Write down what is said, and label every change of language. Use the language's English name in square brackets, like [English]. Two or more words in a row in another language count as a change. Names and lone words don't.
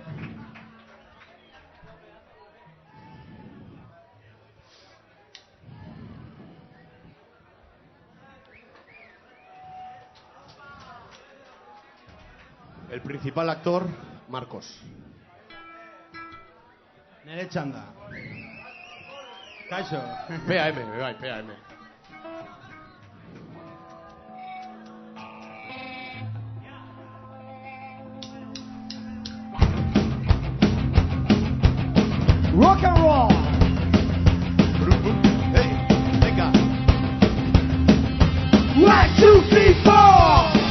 [Spanish] El principal actor, Marcos. [Basque] Nere txanda. Kaixo. PAM, bai, PAM. [English] Rock and roll! [Spanish] Hey, venga. 1, 2, 3, 4!